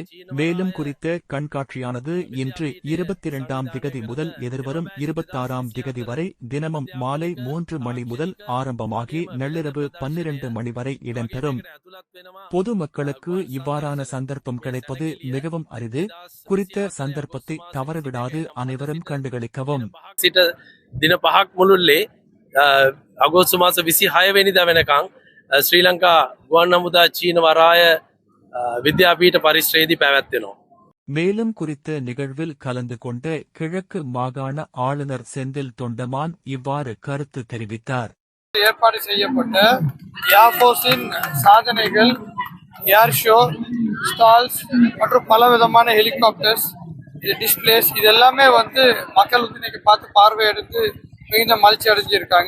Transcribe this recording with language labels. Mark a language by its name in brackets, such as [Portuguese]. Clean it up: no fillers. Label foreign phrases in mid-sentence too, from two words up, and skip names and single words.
[Tamil] மேலும் குறித்த கண்காட்சியானது இன்று 22ஆம் திகதி முதல் எதிர்வரும் 26ஆம் திகதி வரை தினமும் மாலை 3 மணி முதல் ஆரம்பமாகி நள்ளிரவு 12 மணி வரை இடம்பெறும். பொதுமக்களுக்கு இவ்வாறான சந்தர்ப்பம் கிடைப்பது மிகவும் அரிது. குறித்த சந்தர்ப்பத்தை தவறவிடாது அனைவரும் கண்டுகளிக்கவும். [Sinhala] දින 5ක් මුළුල්ලේ අගෝස්තු මාස 26 වෙනිදා වෙනකන් ශ්‍රී ලංකා ගුවන් හමුදා චීන වරාය විද්‍යාපීඨ පරිශ්‍රයේදී පැවැත්වෙනවා. [Tamil] மேலும் குறித்த நிகழ்வில் கலந்து கொண்ட கிழக்கு மாகாண ஆளுநர் செந்தில் தொண்டமான் இவ்வாறு கருத்து தெரிவித்தார். ஏற்பாடு செய்யப்பட்ட ஏர்போர்ஸின் சாதனைகள், [English] air show, stalls [Tamil] மற்றும் பல விதமான [English] helicopters, displays [Tamil] இது எல்லாமே மக்கள் இன்னைக்கு பார்த்து பார்வையெடுத்து மிகுந்த மகிழ்ச்சி அடைஞ்சிருக்காங்க.